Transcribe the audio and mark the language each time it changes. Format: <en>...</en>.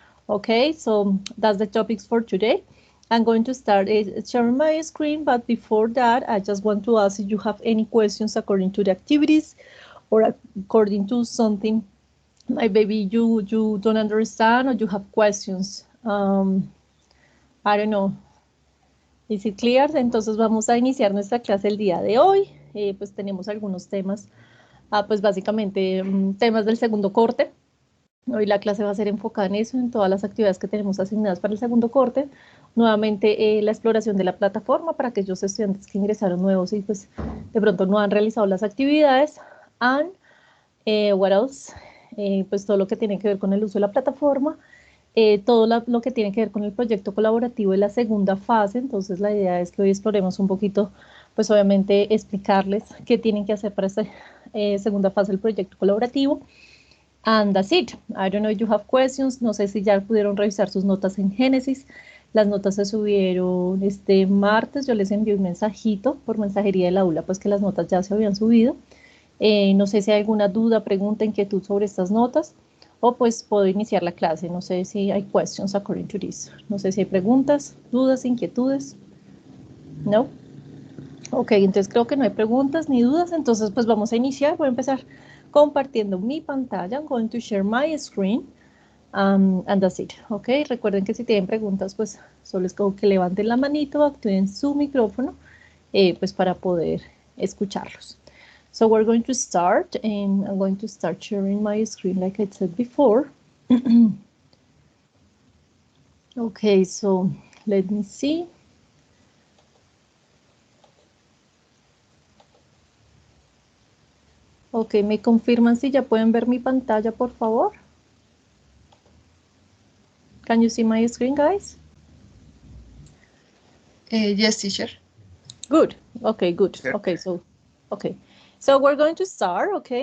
<en>Okay, so that's the topics for today. I'm going to start sharing my screen, but before that, I just want to ask if you have any questions according to the activities or according to something maybe you don't understand or you have questions. I don't know. Is it clear?</en> <es>Entonces vamos a iniciar nuestra clase el día de hoy. Pues tenemos algunos temas, pues básicamente temas del segundo corte. Hoy la clase va a ser enfocada en eso, en todas las actividades que tenemos asignadas para el segundo corte. Nuevamente, la exploración de la plataforma para aquellos estudiantes que ingresaron nuevos y pues de pronto no han realizado las actividades.</es> <en>And what else?</en> <es>Pues todo lo que tiene que ver con el uso de la plataforma. Todo lo que tiene que ver con el proyecto colaborativo de la segunda fase. Entonces la idea es que hoy exploremos un poquito, pues obviamente explicarles qué tienen que hacer para esta segunda fase del proyecto colaborativo.</es> <en>And that's it. I don't know if you have questions.</en> <es>No sé si ya pudieron revisar sus notas en Génesis. Las notas se subieron este martes. Yo les envié un mensajito por mensajería del aula, pues que las notas ya se habían subido. No sé si hay alguna duda, pregunta, inquietud sobre estas notas. O pues puedo iniciar la clase. No sé si hay</es> <en>questions according to this.</en> <es>No sé si hay preguntas, dudas, inquietudes. ¿No? Ok, entonces creo que no hay preguntas ni dudas. Entonces pues vamos a iniciar. Voy a empezar compartiendo mi pantalla.</es> <en>I'm going to share my screen. And that's it.</en> <es>Ok, recuerden que si tienen preguntas, pues solo es como que levanten la manito, activen su micrófono, pues para poder escucharlos.</es> <en>So we're going to start, and I'm going to start sharing my screen like I said before. Okay, so let me see.</en> <es>Ok, ¿me confirman si ya pueden ver mi pantalla, por favor?</es> <en>Can you see my screen, guys? Yes, teacher. Good. Okay, good. Sure. Okay, so we're going to start, okay.</en>